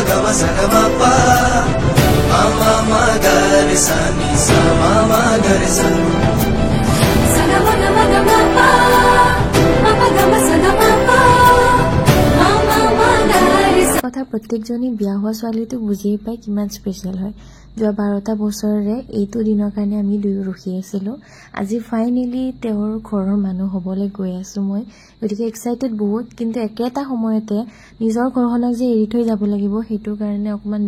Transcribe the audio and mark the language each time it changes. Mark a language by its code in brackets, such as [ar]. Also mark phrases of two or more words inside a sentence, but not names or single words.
[as] sa ma pa ma ma ga re sa ni sa ma ga re sa sa ga ma pa ma ga ma sa ga ma pa ma ga re sa কথা প্ৰত্যেকজনী বিয়া হোৱা ছোৱালীটো বুজিয়ে পায় কিমান স্পেচিয়েল হয় যোৱা 12টা বছৰৰে এইটো দিনৰ কাৰণে আমি দুয়ো ৰখি আছিলোঁ আজি ফাইনেলি তেওঁৰ ঘৰৰ মানুহ হ'বলৈ গৈ আছোঁ মই গতিকে এক্সাইটেড বহুত কিন্তু একেটা সময়তে নিজৰ ঘৰখনক যে এৰি থৈ যাব লাগিব সেইটো কাৰণে অকমান